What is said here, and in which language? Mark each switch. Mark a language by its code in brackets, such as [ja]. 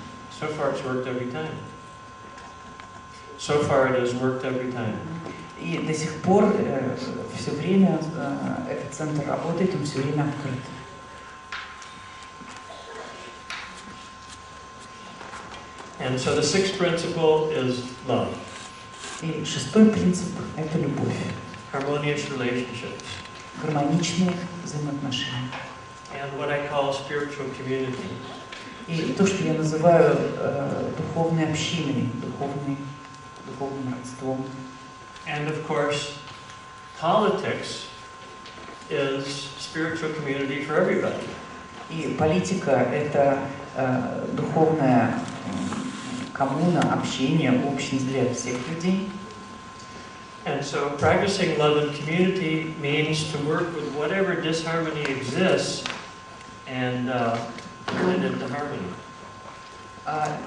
[en] So far it's worked every time. So far it has worked every time. [ru] И до сих пор все время этот центр работает, он все время открыт. [en] And so the 6th principle is love. [ru] И 6-й принцип – это любовь. [en] Harmonious relationships. [ru] Гармоничные взаимоотношения. [en] And what I call spiritual community. [ru] И то, что я называю духовной общиной, духовным родством. [en] And of course, politics is spiritual community for everybody. [ru] И политика – это духовная коммуна, общение, общность для всех людей. [en] And so practicing love and community means to work with whatever disharmony exists and turn it into harmony.